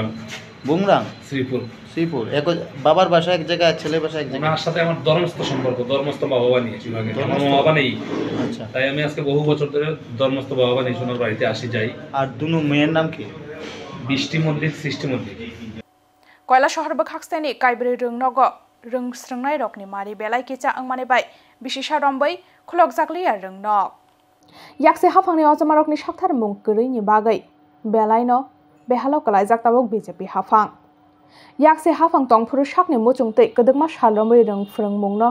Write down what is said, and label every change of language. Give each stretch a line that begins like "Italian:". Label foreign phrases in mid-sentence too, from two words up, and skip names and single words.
Bangla: বুংরাং শ্রীপুর এক বাবার বাসা এক জায়গায় ছেলের বাসা এক জায়গায় ওনার সাথে আমার ধর্মস্থ সম্পর্ক ধর্মস্থ বাবা বানিয়েছি আগে আমার বাবা নেই আচ্ছা তাই আমি আজকে বহু বছর ধরে ধর্মস্থ বাবা বানিয়েছি ওনার বাড়িতে আসি যাই আর দুনো মেয়ের নাম কি বৃষ্টি মল্লিক সৃষ্টি মল্লিক
Kok Borok: Koila shahar bakhakseni kaibri rungnogo rung srungnai rokni mari belai kicha angmani bai bishisha rombai khulok jakliya rungnok yakse hafangni ojamarokni sakthar mung kwrui ni bagai belai no behalo kalai jaktabok BJP hafang yakse hafang tongphuru sakni muchungtei kdukma salrombai rung frungmungno